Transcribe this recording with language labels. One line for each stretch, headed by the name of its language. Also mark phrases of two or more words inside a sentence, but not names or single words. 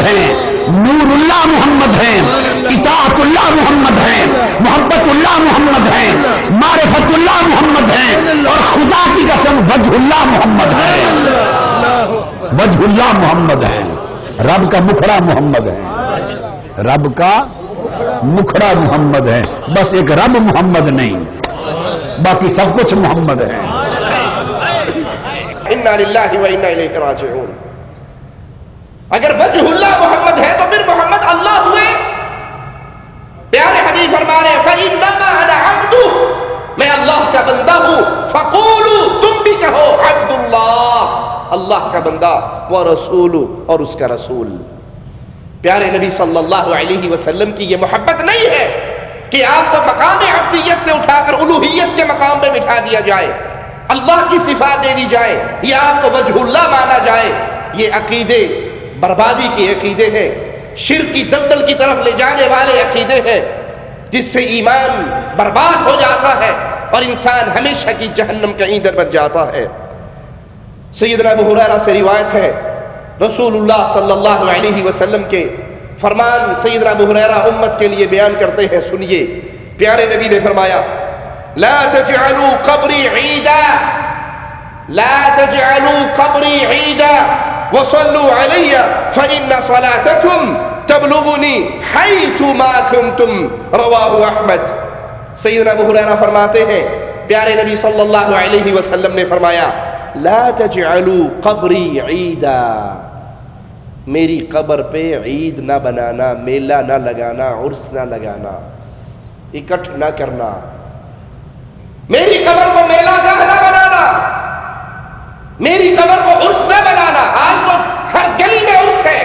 Urdu: ہیں، نور اللہ محمد ہیں، اطاعت اللہ محمد ہیں، محبت اللہ محمد ہیں، معرفت اللہ محمد ہیں، اور خدا کی قسم
Arabic: وجہ اللہ
Urdu: محمد ہیں،
Arabic: وجہ اللہ
Urdu: محمد ہیں، رب کا مکھڑا محمد ہے، رب کا مکھڑا محمد ہے، بس ایک رب محمد نہیں، باقی سب کچھ محمد ہے۔
Arabic: انا للہ و انا الیہ راجعون۔
Urdu: اگر
Arabic: وجہ اللہ
Urdu: محمد ہے تو پھر محمد اللہ ہوئے۔ پیارے حبیب فرما رہے ہیں فَإِنَّمَا أَنَا عَبْدُهُ، میں اللہ کا بندہ ہوں، فَقُولُوا، تم بھی کہو عبد اللہ، اللہ کا بندہ، وَرَسُولُ، اور اس کا رسول۔ پیارے نبی
Arabic: صلی اللہ علیہ وسلم
Urdu: کی یہ محبت نہیں ہے کہ آپ کو مقام عبدیت سے اٹھا کر الوہیت کے مقام پہ بٹھا دیا جائے، اللہ کی صفات دے دی جائے، یا آپ کو
Arabic: وجہ اللہ
Urdu: مانا جائے۔ یہ عقیدے بربادی کے عقیدے ہیں، شرک کی دلدل کی طرف لے جانے والے عقیدے ہیں، جس سے ایمان برباد ہو جاتا ہے اور انسان ہمیشہ کی جہنم کا ایندھن بن جاتا ہے۔ سیدنا ابو ہریرہ سے روایت ہے,
Arabic: رسول اللہ صلی اللہ علیہ وسلم
Urdu: کے فرمان سیدنا ابو ہریرہ امت کے لیے بیان کرتے ہیں، سنیے. پیارے نبی نے فرمایا,
Arabic: لا تجعلوا قبري عيدا، لا تجعلوا قبري عيدا وصلوا علي فإن صلاتكم تبلغني حيث ما كنتم، رواه أحمد.
Urdu: سیدنا ابو ہریرہ فرماتے ہیں، پیارے نبی
Arabic: صلی اللہ علیہ وسلم
Urdu: نے فرمایا,
Arabic: لا تجعلوا قبري عيدا,
Urdu: میری قبر پہ عید نہ بنانا، میلہ نہ لگانا، عرس نہ لگانا، اکٹھ نہ کرنا. میری قبر کو میلہ گاہ نہ بنانا، میری قبر کو عرس نہ بنانا. آج تو ہر گلی میں عرس ہے.